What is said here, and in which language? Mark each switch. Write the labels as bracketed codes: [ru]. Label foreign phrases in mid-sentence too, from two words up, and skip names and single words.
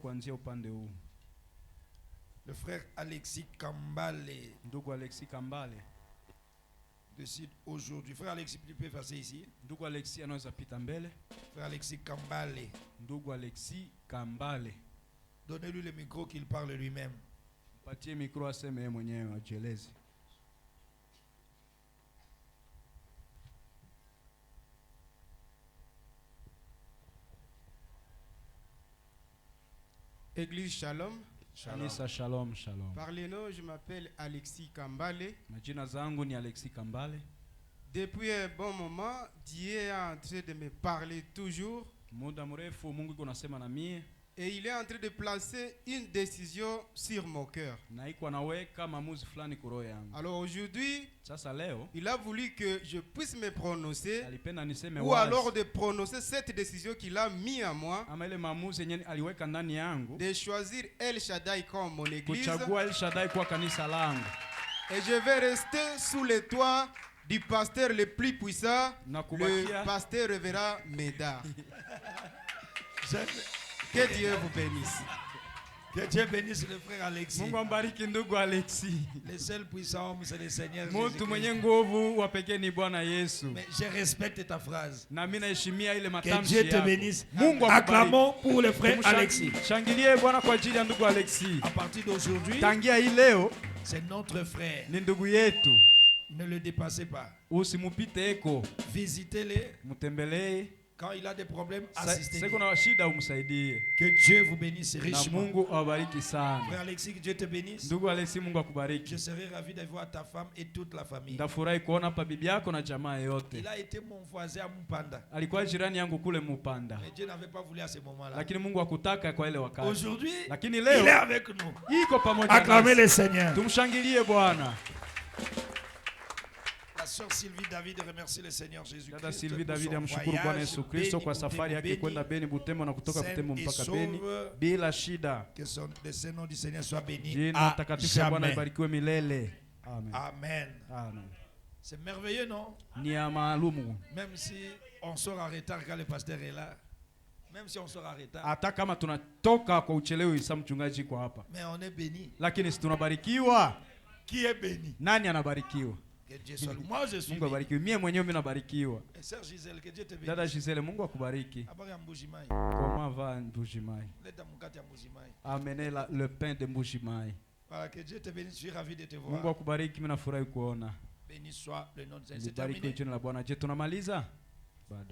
[fr] Le frère Alexis Kambale décide aujourd'hui. Frère Alexis, tu peux passer ici. Frère Alexis Kambale. Donnez-lui le micro qu'il parle lui-même. [sw] Patie micro aseme yeye mwenyewe ajieleze. [fr] Église Shalom. [sw] Kanisa Shalom. [fr] Par les noms, je m'appelle Alexis Kambale. [sw] Majina zangu ni Alexis Kambale. [fr] Depuis un bon moment, Dieu est en train de me parler toujours. [sw] Muda mrefu Mungu yuko nasema na mie. [fr] Et il est en train de placer une décision sur mon cœur. Alors aujourd'hui, il a voulu que je puisse me prononcer ou alors de prononcer cette décision qu'il a mis à moi de choisir El Shaddai comme mon église. Et je vais rester sous le toit du pasteur le plus puissant, le pasteur révérend Médard. Que Dieu vous bénisse. Que Dieu bénisse le frère Alexis. [sw] Mungu ambariki ndugu Alexis. [fr] Le seul puissant homme, c'est le Seigneur [sw] Mtu mwenye nguvu wa pekee ni Bwana Yesu. [fr] Mais je respecte ta phrase. [sw] Na mimi naheshimia ile matamshi yako. [fr] Que Dieu te bénisse. Mungu acclamons pour le frère Alexis. [sw] Shangilie Bwana kwa ajili ya ndugu Alexis. [fr] À partir d'aujourd'hui, [sw] tangia hii leo, [fr] c'est notre frère. [sw] Ni ndugu yetu. [fr] Ne le dépassez pas. [sw] Usimupite eko. [fr] Visitez-les. [sw] Mutembelee. [fr] Quand il a des problèmes, assistez. Que Dieu vous bénisse richement. Frère Alexis, que Dieu te bénisse. Je serai ravi de voir ta femme et toute la famille. Il a été mon voisin à Mupanda. Mais Dieu n'avait pas voulu à ce moment-là. Aujourd'hui, il est avec nous. Acclamez le Seigneur. La sœur Sylvie David remercie le Seigneur Jésus-Christ. [sw] Dada Sylvie David amshukuru Bwana Yesu Kristo kwa safari yake kwenda Beni Butembo na kutoka Butembo mpaka Beni bila shida. [fr] Que le nom du Seigneur soit béni. [sw] Jina takatifu la Bwana libarikiwe milele. Amen. Amen. Amen. [fr] C'est merveilleux, non? [sw] Ni ya maalumu. [fr] Même si on sort en retard quand le pasteur est là. Même si on sort en retard. [sw] Hata kama tunatoka kwa uchelewi Isa mchungaji kwa hapa. [fr] Mais on est béni. [sw] Lakini si tunabarikiwa. [fr] Qui est béni? [sw] Nani anabarikiwa? [fr] Que Dieu soit loué. Moi je suis [sw] Mungu abarikiwe. Mimi mwenyewe mimi nabarikiwa. [fr] Sœur Gisèle, que Dieu te bénisse. [sw] Dada Gisèle, Mungu akubariki. [fr] Comment va Mbujimai? Amenez le pain de Mbujimai. Voilà, que Dieu te bénisse. Je suis ravi de te voir. [sw] Mungu akubariki, mimi nafurahi kuona. [fr] Béni soit le nom de Seigneur. C'est terminé. [sw] Jina la Bwana. Je tunamaliza? Bado.